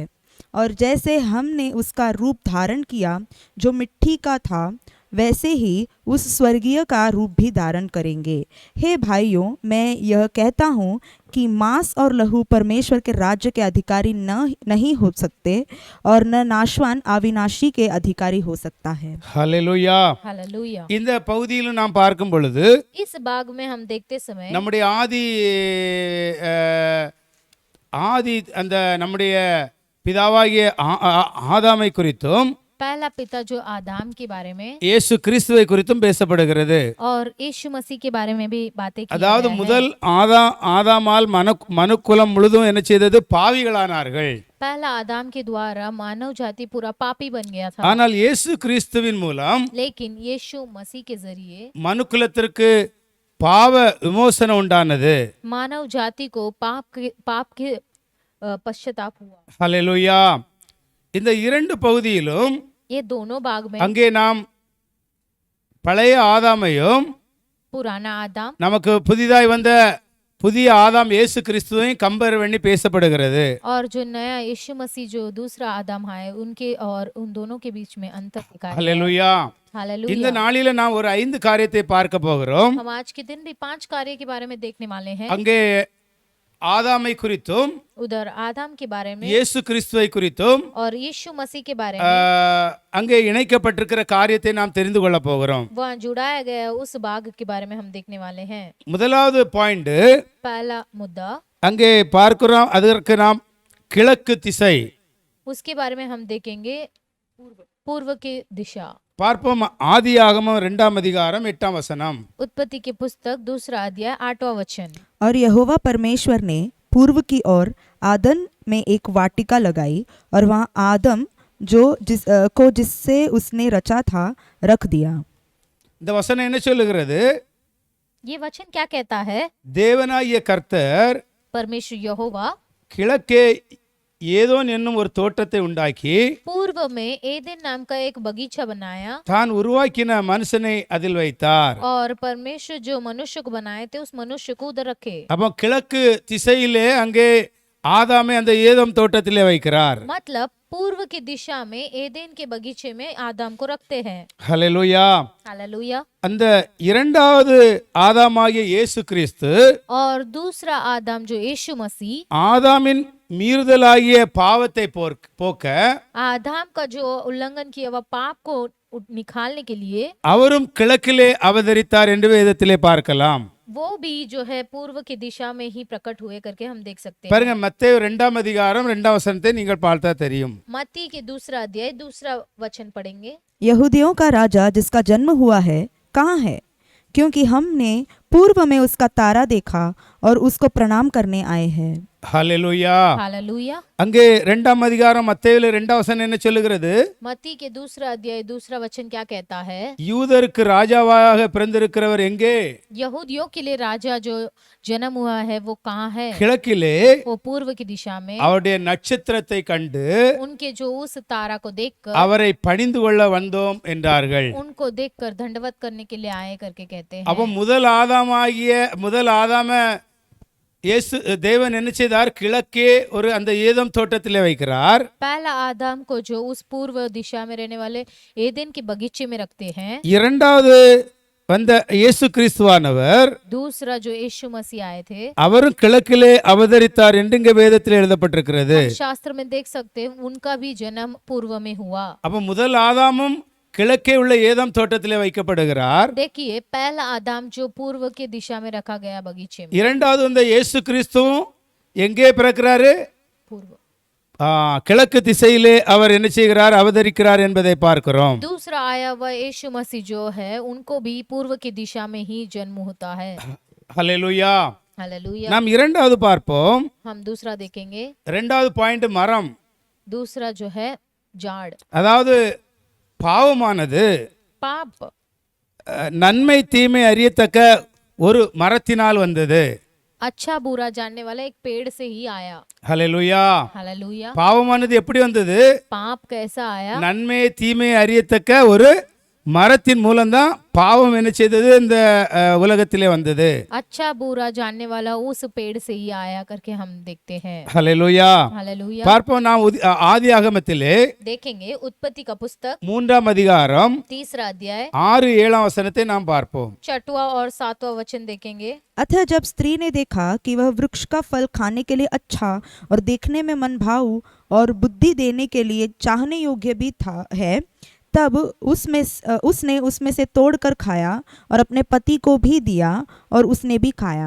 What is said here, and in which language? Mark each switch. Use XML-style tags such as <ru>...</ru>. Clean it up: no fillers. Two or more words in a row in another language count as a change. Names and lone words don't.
<hi>और जैसे हमने उसका रूप धारण किया जो मिट्टी का था, वैसे ही उस स्वर्गीय का रूप भी धारण करेंगे। हे भाइयों, मैं यह कहता हूँ कि मांस और लहू परमेश्वर के राज्य के अधिकारी नहीं हो सकते, और न नाशवान अविनाशी के अधिकारी हो सकता है।</hi> <ta>ஹல்லேலூயா.</ta> <hi>हालेलुया।</hi> <ta>இந்த பகுதியிலும் நாம் பார்க்கும் பொழுது</ta> <hi>इस भाग में हम देखते समय</hi> <ta>நம்முடைய ஆதி அந்த நம்முடைய பிதாவாகிய ஆதாமை குறித்தும்</ta> <hi>पहला पिता जो आदम के बारे में</hi> <ta>இயேசு கிறிஸ்துவை குறித்தும் பேசப்படுகிறது.</ta> <hi>और यीशु मसीह के बारे में भी बातें की</hi> <ta>அதாவது</ta> <hi>गया है।</hi> <ta>முதல் ஆதாமால் மனுக்குலம் முழுதும் என்ன செய்தது? பாவிகளானார்கள்.</ta> <hi>पहला आदम के द्वारा मानव जाति पूरा पापी बन गया था,</hi> <ta>ஆனால் இயேசு கிறிஸ்துவின் மூலம்</ta> <hi>लेकिन यीशु मसीह के जरिए</hi> <ta>மனுக்குலத்திற்கு பாவ விமோசனம் உண்டானது.</ta> <hi>मानव जाति को पाप के पश्चाताप हुआ।</hi> <ta>ஹல்லேலூயா. இந்த இரண்டு பகுதியிலும்</ta> <hi>ये दोनों भाग में</hi> <ta>அங்கே நாம் பழைய ஆதாமையும்</ta> <hi>पुराना आदम</hi> <ta>நமக்கு புதிதாய் வந்த புதிய ஆதாம் இயேசு கிறிஸ்துவையும் கம்பேர் பண்ணி பேசப்படுகிறது.</ta> <hi>और जो नया यीशु मसीह जो दूसरा आदम है उनके और उन दोनों के बीच में अंतर दिखाया गया है।</hi> <ta>ஹல்லேலூயா. இந்த</ta> <hi>हालेलुया।</hi> <ta>நாளில நாம் ஒரு 5 காரியத்தை பார்க்க போகிறோம்.</ta> <hi>हम आज के दिन भी 5 कार्य के बारे में देखने वाले हैं।</hi> <ta>அங்கே ஆதாமை குறித்தும்</ta> <hi>उधर आदम के बारे में</hi> <ta>இயேசு கிறிஸ்துவை குறித்தும்</ta> <hi>और यीशु मसीह के बारे में</hi> <ta>அங்கே இணைக்கப்பட்டிருக்கிற காரியத்தை நாம் தெரிந்து கொள்ள போகிறோம்.</ta> <hi>वहाँ जुड़ाया गया उस भाग के बारे में हम देखने वाले हैं।</hi> <ta>முதலாவது பாயிண்ட்,</ta> <hi>पहला मुद्दा</hi> <ta>அங்கே பார்க்கிறோம், அதற்கு நாம் கிழக்கு திசை</ta> <hi>उसके बारे में हम देखेंगे पूर्व की दिशा।</hi> <ta>பார்ப்போம். ஆதியாகமம் 2ஆம் அதிகாரம் 8ஆம் வசனம்.</ta> <hi>उत्पत्ति की पुस्तक 2 अध्याय 8वां वचन। और यहोवा परमेश्वर ने पूर्व की ओर आदन में एक वाटिका लगाई और वहाँ आदम जिससे उसने रचा था रख दिया।</hi> <ta>இந்த வசனம் என்ன சொல்லுகிறது?</ta> <hi>ये वचन क्या कहता है?</hi> <ta>தேவனாகிய கர்த்தர்</ta> <hi>परमेश्वर यहोवा</hi> <ta>கிழக்கே ஏதோன் என்னும் ஒரு தோட்டத்தை உண்டாக்கி</ta> <hi>पूर्व में एदेन नाम का एक बगीचा बनाया</hi> <ta>தான் உருவாக்கின மனுஷனை அதில் வைத்தார்.</ta> <hi>और परमेश्वर जो मनुष्य को बनाए थे उस मनुष्य को उधर रखे।</hi> <ta>அப்போ கிழக்கு திசையிலே அங்கே ஆதாமை அந்த ஏதோம் தோட்டத்திலே வைக்கிறார்.</ta> <hi>मतलब पूर्व की दिशा में एदेन के बगीचे में आदम को रखते हैं।</hi> <ta>ஹல்லேலூயா.</ta> <hi>हालेलुया।</hi> <ta>அந்த இரண்டாவது ஆதாமாகிய இயேசு கிறிஸ்து</ta> <hi>और दूसरा आदम जो यीशु मसीह</hi> <ta>ஆதாமின் மீறுதலாகிய பாவத்தை போக்க</ta> <hi>आदम का जो उल्लंघन किया वह पाप को निकालने के लिए</hi> <ta>அவரும் கிழக்கிலே அவதரித்தார் என்று வேதத்திலே பார்க்கலாம்.</ta> <hi>वो भी जो है पूर्व की दिशा में ही प्रकट हुए करके हम देख सकते हैं।</hi> <ta>பாருங்க, மத்தேயு 2ஆம் அதிகாரம் 2ஆம் வசனத்தை நீங்கள் பார்த்தா தெரியும்.</ta> <hi>मत्ती के 2 अध्याय 2 वचन पढ़ेंगे। यहूदियों का राजा जिसका जन्म हुआ है कहाँ है? क्योंकि हमने पूर्व में उसका तारा देखा और उसको प्रणाम करने आए हैं।</hi> <ta>ஹல்லேலூயா.</ta> <hi>हालेलुया।</hi> <ta>அங்கே 2ஆம் அதிகாரம் மத்தேயுல 2ஆம் வசனம் என்ன சொல்லுகிறது?</ta> <hi>मत्ती के 2 अध्याय 2 वचन क्या कहता है?</hi> <ta>யூதருக்கு ராஜாவாக பிறந்திருக்கிறவர் எங்கே?</ta> <hi>यहूदियों के लिए राजा जो जन्म हुआ है वो कहाँ है?</hi> <ta>கிழக்கிலே</ta> <hi>वो पूर्व की दिशा में।</hi> <ta>அவருடைய நட்சத்திரத்தை கண்டு</ta> <hi>उनके जो उस तारा को देखकर</hi> <ta>அவரை பணிந்து கொள்ள வந்தோம் என்றார்கள்.</ta> <hi>उनको देखकर दंडवत करने के लिए आए करके कहते हैं।</hi> <ta>அப்ப முதல் ஆதாம இயேசு தேவன் என்ன செய்தார்? கிழக்கே ஒரு அந்த ஏதோம் தோட்டத்திலே வைக்கிறார்.</ta> <hi>पहला आदम को जो उस पूर्व दिशा में रहने वाले एदेन के बगीचे में रखते हैं।</hi> <ta>இரண்டாவது வந்த இயேசு கிறிஸ்துவானவர்</ta> <hi>दूसरा जो यीशु मसीह आए थे</hi> <ta>அவரும் கிழக்கிலே அவதரித்தார் என்று இங்க வேதத்தில் எழுதப்பட்டிருக்கிறது.</ta> <hi>शास्त्र में देख सकते हैं उनका भी जन्म पूर्व में हुआ।</hi> <ta>அப்ப முதல் ஆதாமும் கிழக்கே உள்ள ஏதோம் தோட்டத்திலே வைக்கப்படுகிறார்.</ta> <hi>देखिए पहला आदम जो पूर्व की दिशा में रखा गया बगीचे में।</hi> <ta>இரண்டாவது வந்த இயேசு கிறிஸ்துவும் எங்கே பிறக்கிறாரு?</ta> <hi>पूर्व</hi> <ta>கிழக்கு திசையிலே அவர் என்ன செய்கிறார்? அவதரிக்கிறார் என்பதை பார்க்கிறோம்.</ta> <hi>दूसरा आया हुआ यीशु मसीह जो है उनको भी पूर्व की दिशा में ही जन्म होता है।</hi> <ta>ஹல்லேலூயா.</ta> <hi>हालेलुया।</hi> <ta>நாம் இரண்டாவது பார்ப்போம்.</ta> <hi>हम दूसरा देखेंगे।</hi> <ta>இரண்டாவது பாயிண்ட் மரம்.</ta> <hi>दूसरा जो है झाड़।</hi> <ta>அதாவது பாவமானது</ta> <hi>पाप</hi> <ta>நன்மை தீமை அறியத்தக்க ஒரு மரத்தினால் வந்தது.</ta> <hi>अच्छा बुरा जानने वाला एक पेड़ से ही आया।</hi> <ta>ஹல்லேலூயா.</ta> <hi>हालेलुया।</hi> <ta>பாவமானது எப்படி வந்தது?</ta> <hi>पाप कैसा आया?</hi> <ta>நன்மை தீமை அறியத்தக்க ஒரு மரத்தின் மூலம்தான் பாவம் என்ன செய்தது? இந்த உலகத்திலே வந்தது.</ta> <hi>अच्छा बुरा जानने वाला उस पेड़ से ही आया करके हम देखते हैं।</hi> <ta>ஹல்லேலூயா.</ta> <hi>हालेलुया।</hi> <ta>பார்ப்போம். நாம் ஆதியாகமத்திலே</ta> <hi>देखेंगे उत्पत्ति का पुस्तक</hi> <ta>3ஆம் அதிகாரம்</ta> <hi>3 अध्याय</hi> <ta>6-7 वचनத்தை நாம் பார்ப்போம்.</ta> <hi>6वां और 7वां वचन देखेंगे। अतः जब स्त्री ने देखा कि वह वृक्ष का फल खाने के लिए अच्छा और देखने में मनभाऊ और बुद्धि देने के लिए चाहने योग्य भी है, तब उसने उसमें से तोड़कर खाया और अपने पति को भी दिया और उसने भी खाया।</hi>